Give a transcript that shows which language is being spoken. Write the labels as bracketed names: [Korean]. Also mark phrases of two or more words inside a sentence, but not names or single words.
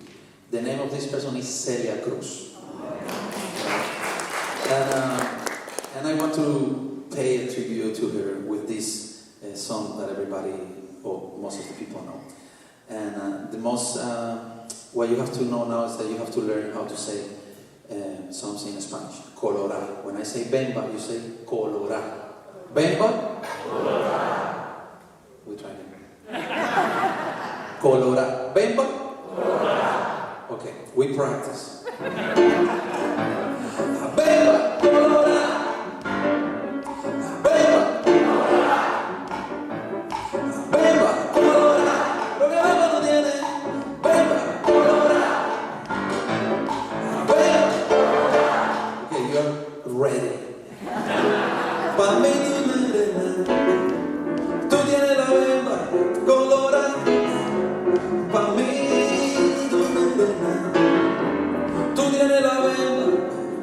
[English] The name of this person is Celia Cruz. And I want to pay a tribute to her with this song that everybody, or most of the people know. And what you have to know now is that you have to learn how to say something in Spanish. [Spanish] Colorar. [English] When I say bemba, you say colorar. [Spanish] Bemba? Colorar. [English] We try it. [Spanish] Colorar. Bemba? Colorar. [English] Okay, we practice. [Spanish] Bemba, colorar. Bemba, colorar. Bemba, colorar. Lo que bemba no tiene. Bemba, colorar. Bemba, colorar. [English] Okay, you are ready. [Spanish] Pa' mí tu morena, tú tienes la bemba colorada. Pa' mí tu morena, tú tienes la bemba